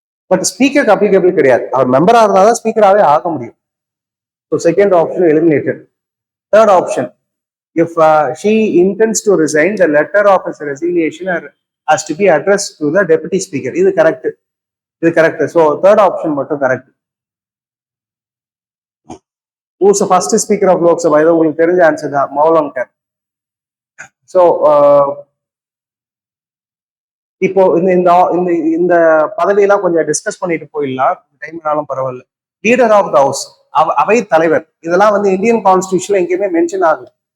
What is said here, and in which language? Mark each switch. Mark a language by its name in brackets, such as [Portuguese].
[Tamil] But ஸ்பீக்கருக்கு applicable கிடையாது. அவர் மெம்பரா இருந்தாதான் ஸ்பீக்கராகவே ஆக முடியும். So second option eliminated. Third option. [English] If she intends to resign, the letter of his resignation has to be addressed to the deputy speaker. [Tamil] இது correct. [English] So third option [Tamil] மட்டும் [English] Correct. Who's the first speaker of Lok Sabha? [Tamil] இது உங்களுக்கு தெரிஞ்ச answer தான், Mavalankar. So இப்போ இந்த பதவியெல்லாம் கொஞ்சம் discuss பண்ணிட்டு போயிடலாம், டைம்னாலும் பரவாயில்ல. லீடர் ஆஃப் த ஹவுஸ், அவை தலைவர், இதெல்லாம் வந்து இந்தியன் கான்ஸ்டியூஷன்ல எங்கேயுமே மென்ஷன் ஆகுது.